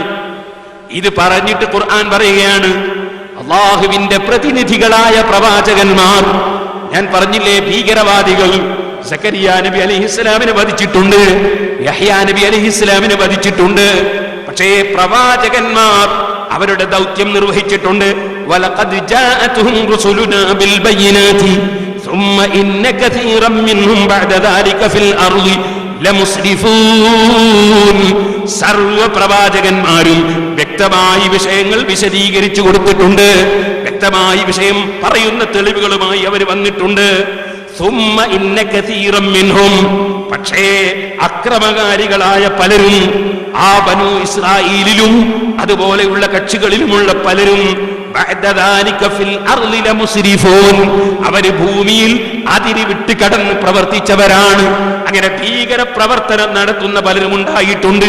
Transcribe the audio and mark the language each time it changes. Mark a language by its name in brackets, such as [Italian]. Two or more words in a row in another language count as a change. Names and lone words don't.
[Malayalam] ഇത് പറഞ്ഞിട്ട് ഖുർആൻ പറയുകയാണ്, അള്ളാഹുവിന്റെ പ്രതിനിധികളായ പ്രവാചകന്മാർ, ഞാൻ പറഞ്ഞില്ലേ ഭീകരവാദികൾ സക്കരിയ നബി അലൈഹിസ്സലാമിനെ വധിച്ചിട്ടുണ്ട്, യഹ്യാ നബി അലൈഹിസ്സലാമിനെ വധിച്ചിട്ടുണ്ട്. പക്ഷേ പ്രവാചകന്മാർ അവരുടെ ദൗത്യം നിർവഹിച്ചിട്ടുണ്ട്. [Arabic] ولقد جاءتهم رسلنا بالبينات ثم إن كثيرا منهم بعد ذلك في الأرض لمسرفون. [Malayalam] സർവ്വ പ്രവാചകന്മാരും വ്യക്തമായി വിഷയങ്ങൾ വിശദീകരിച്ചു കൊടുത്തിട്ടുണ്ട്. വ്യക്തമായി വിഷയം പറയുന്ന തെളിവുകളുമായി അവർ വന്നിട്ടുണ്ട്. [Arabic] ثم إن كثيرا منهم, [Malayalam] പക്ഷേ അക്രമകാരികളായ പലരും ആ ബനൂ ഇസ്രായേലിലും അതുപോലെയുള്ള കക്ഷികളിലുമുള്ള പലരും അവര് ഭൂമിയിൽ അതിരി വിട്ട് കടന്ന് പ്രവർത്തിച്ചവരാണ്. അങ്ങനെ ഭീകര പ്രവർത്തനം നടത്തുന്ന പലരും ഉണ്ടായിട്ടുണ്ട്.